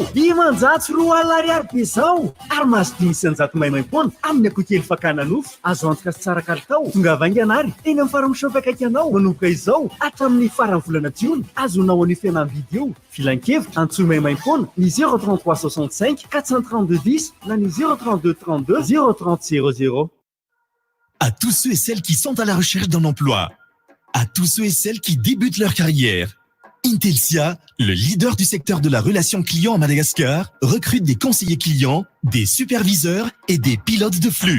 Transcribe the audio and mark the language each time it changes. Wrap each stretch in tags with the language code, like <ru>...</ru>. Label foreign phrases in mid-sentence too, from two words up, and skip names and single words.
<mg>10,4 ariary be zao ary mahazo 500 maimaim-poana amin'ny akokely fakana nofo azo antoka sy tsara kalitao. Tonga vainganary eny amin'ny Farm Shop akaiky anao manomboka izao hatramin'ny farany volana Jiona azonao an'io fihenam-bidy io. Filan-kevitra antsoy maimaim-poana ny 033 65 432 10 na ny 032 32 030 00.</mg> <fr>À tous ceux et celles qui sont à la recherche d'un emploi, à tous ceux et celles qui débutent leur carrière, Intelsia, le leader du secteur de la relation client à Madagascar, recrute des conseillers clients, des superviseurs et des pilotes de flux.</fr>